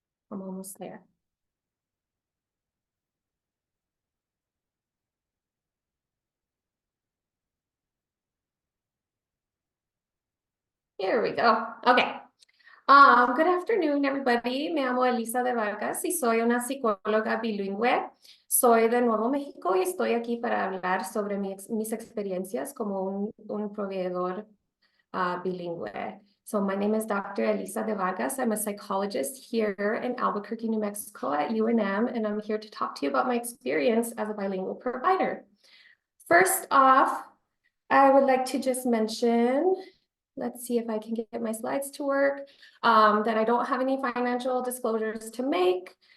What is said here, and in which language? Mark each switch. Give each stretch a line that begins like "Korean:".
English: I'm almost there. Here we go. Okay. Good afternoon, everybody.
Spanish: Me llamo Elisa DeVargas y soy una psicóloga bilingüe. Soy de Nuevo México y estoy aquí para hablar sobre mis experiencias como un proveedor bilingüe.
English: So my name is Dr. Elisa DeVargas. I'm a psychologist here in Albuquerque, New Mexico at UNM, and I'm here to talk to you about my experience as a bilingual provider. First off, I would like to just mention, let's see if I can get my slides to work, that I don't have any financial disclosures to make.